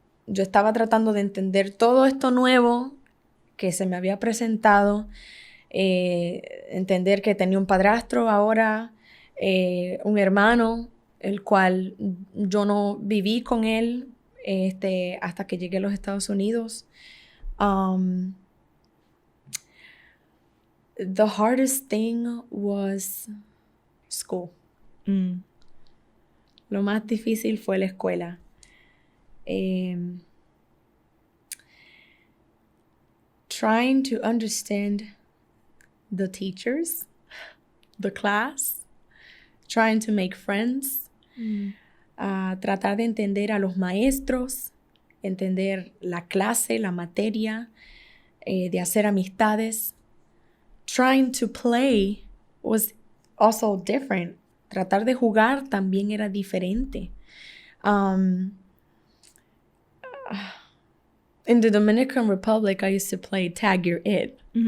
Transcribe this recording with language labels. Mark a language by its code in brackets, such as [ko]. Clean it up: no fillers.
[es] Yo estaba tratando de entender todo esto nuevo que se me había presentado, entender que tenía un padrastro ahora, un hermano, el cual yo no viví con él hasta que llegué a los Estados Unidos. [en] The hardest thing was school. [es] Lo más difícil fue la escuela. [en] Trying to understand the teachers, the class, trying to make friends, [es] tratar de entender a los maestros, entender la clase, la materia, de hacer amistades. [en] Trying to play was also different. [es] Tratar de jugar también era diferente. [en] In the Dominican Republic, I used to play Tag Your It.